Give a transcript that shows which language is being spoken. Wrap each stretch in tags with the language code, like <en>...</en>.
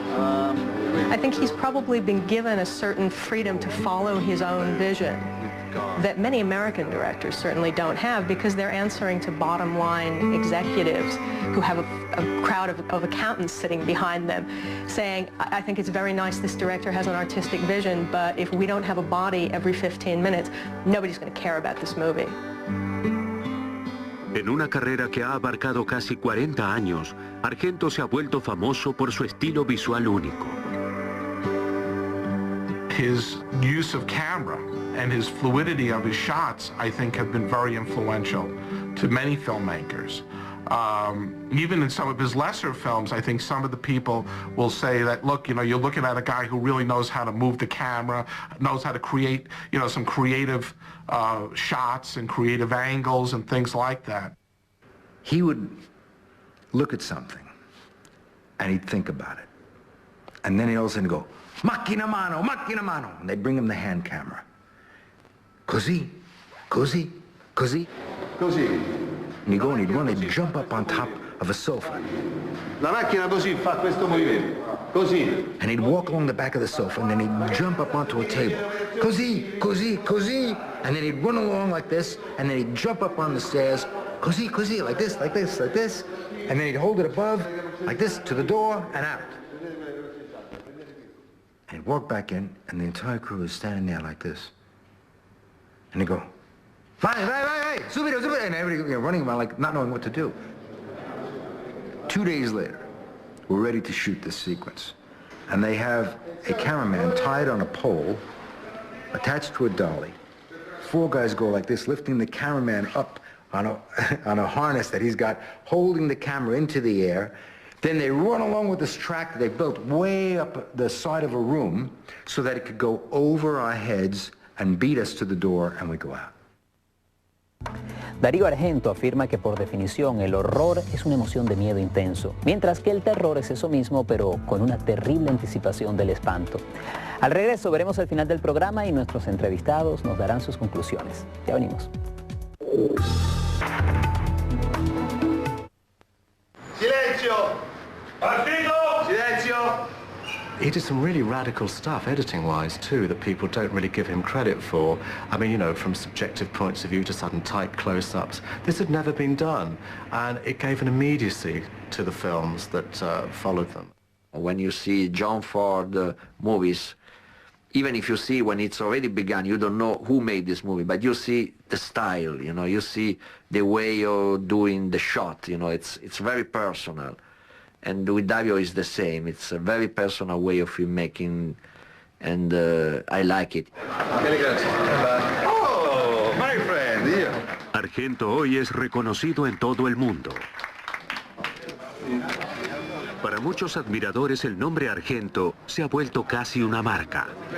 <en>I think he's probably been given a certain freedom to follow his own vision that many American directors certainly don't have, because they're answering to bottom line executives who have a crowd of accountants sitting behind them saying, I think it's very nice this director has an artistic vision, but if we don't have a body every 15 minutes, nobody's going to care about this movie.</en> <es>En una carrera que ha abarcado casi 40 años, Argento se ha vuelto famoso por su estilo visual único.</es> <en>His use of camera and his fluidity of his shots, I think, have been very influential to many filmmakers. Even in some of his lesser films, I think some of the people will say that, look, you know, you're looking at a guy who really knows how to move the camera, knows how to create, you know, some creative shots and creative angles and things like that. He would look at something and he'd think about it. And then he'd all of a sudden go,</en> <it>macchina mano, macchina mano.</it> <en>And they'd bring him the hand camera.</en> <it>Così, così, così. Così.</it> <en>And he'd go and he'd run, he'd jump up on top of a sofa.</en> <it>La macchina così fa questo movimento. Così.</it> <en>And he'd walk along the back of the sofa and then he'd jump up onto a table.</en> <it>Così, così, così.</it> <en>And then he'd run along like this and then he'd jump up on the stairs.</en> <it>Così, così,</it> <en>like this, like this, like this. And then he'd hold it above, like this, to the door and out. And he'd walk back in and the entire crew was standing there like this. And he'd go,</en> <it>vai, subito, subito.</it> <en>And everybody running around like not knowing what to do. 2 days later, we're ready to shoot this sequence. And they have a cameraman tied on a pole attached to a dolly. 4 guys go like this, lifting the cameraman up on a harness that he's got, holding the camera into the air. Then they run along with this track that they built way up the side of a room so that it could go over our heads and beat us to the door, and we go out.</en> <es>Dario Argento afirma que por definición el horror es una emoción de miedo intenso, mientras que el terror es eso mismo, pero con una terrible anticipación del espanto. Al regreso veremos el final del programa y nuestros entrevistados nos darán sus conclusiones. Ya venimos.</es> <it>Silenzio! Partito! Silenzio!</it> <en>He did some really radical stuff, editing-wise, too, that people don't really give him credit for. I mean, you know, from subjective points of view to sudden tight close-ups. This had never been done, and it gave an immediacy to the films that followed them. When you see John Ford movies, even if you see when it's already begun, you don't know who made this movie, but you see the style, you know, you see the way of doing the shot, you know, it's very personal. And with Dario it's the same. It's a very personal way of filmmaking, and I like it. Oh, my friend, yeah.</en> <es>Argento hoy es reconocido en todo el mundo. Para muchos admiradores el nombre Argento se ha vuelto casi una marca.</es>